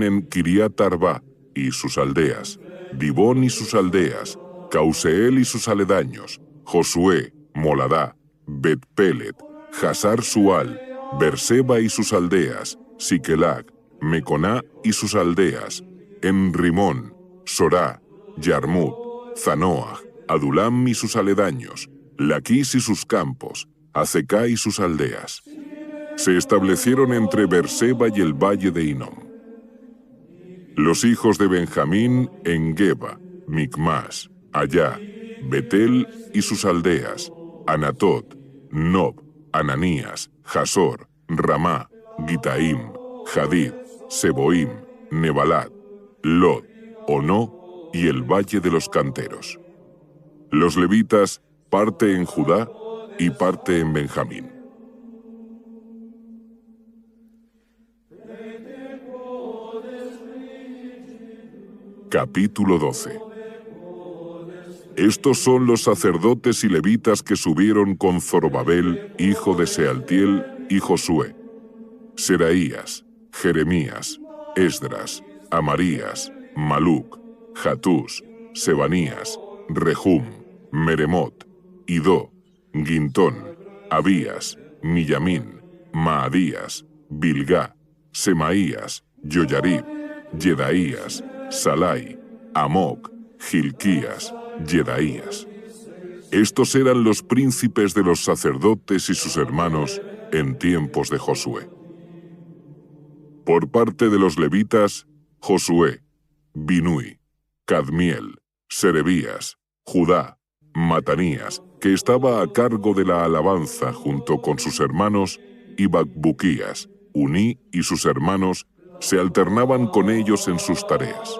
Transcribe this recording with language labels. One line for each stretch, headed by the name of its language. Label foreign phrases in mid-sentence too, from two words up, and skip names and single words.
Spanish: en Kiriat Arba y sus aldeas, Dibón y sus aldeas, Causeel y sus aledaños, Josué, Moladá, Bet-Pelet, Hasar Sual, Berseba y sus aldeas, Siquelag, Meconá y sus aldeas, en Rimón, Sorá, Yarmut, Zanoah, Adulam y sus aledaños, Laquis y sus campos, Azecá y sus aldeas. Se establecieron entre Berseba y el valle de Hinom. Los hijos de Benjamín en Geba, Micmas, Allá, Betel y sus aldeas, Anatot, Nob, Ananías, Jasor, Ramá, Gitaim, Jadid, Seboim, Nebalat, Lod, Ono y el valle de los canteros. Los levitas, parte en Judá y parte en Benjamín. Capítulo 12. Estos son los sacerdotes y levitas que subieron con Zorobabel, hijo de Sealtiel, y Josué: Seraías, Jeremías, Esdras, Amarías, Maluc, Jatús, Sebanías, Rehum, Meremot, Idó, Gintón, Abías, Millamín, Maadías, Bilgá, Semaías, Yoyarib, Yedaías, Salai, Amoc, Gilquías, Yedaías. Estos eran los príncipes de los sacerdotes y sus hermanos en tiempos de Josué. Por parte de los levitas, Josué, Binui, Cadmiel, Serebías, Judá, Matanías, que estaba a cargo de la alabanza junto con sus hermanos, y Bacbuquías, Uní y sus hermanos se alternaban con ellos en sus tareas.